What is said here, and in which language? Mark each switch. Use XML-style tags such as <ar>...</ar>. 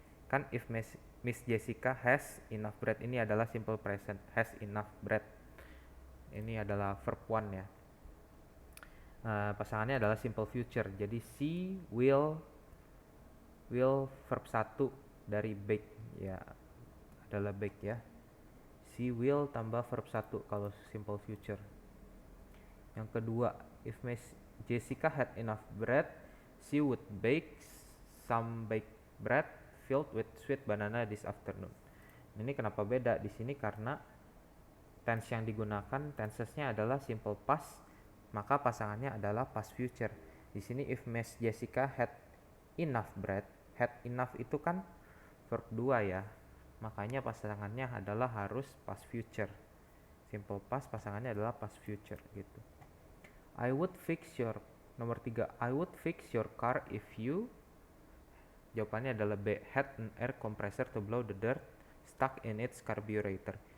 <en>Kan if Miss Jessica has enough bread</en> <id>ini adalah</id> <en>simple present, has enough bread.</en> <id>Ini adalah verb one ya. Pasangannya adalah simple future. Jadi she will verb 1 dari bake ya, adalah bake ya. She will tambah verb 1 kalau simple future.</id> <en>Yang kedua, if Miss Jessica had enough bread, she would bake some baked bread filled with sweet banana this afternoon.</en> <id>Ini kenapa beda di sini? Karena tense yang digunakan tensesnya adalah simple past, maka pasangannya adalah past future. Di sini</id> <en>if Miss Jessica had enough bread, had enough</en> <id>itu kan</id> <en>verb 2 ya.</en> <id>Makanya pasangannya adalah harus past future. Simple past pasangannya adalah past future gitu.</id> <en>I would fix your, nomor 3, I would fix your car if you,</en> <id>jawabannya adalah</id> <en>B, had an air compressor to blow the dirt stuck in its carburetor.</en>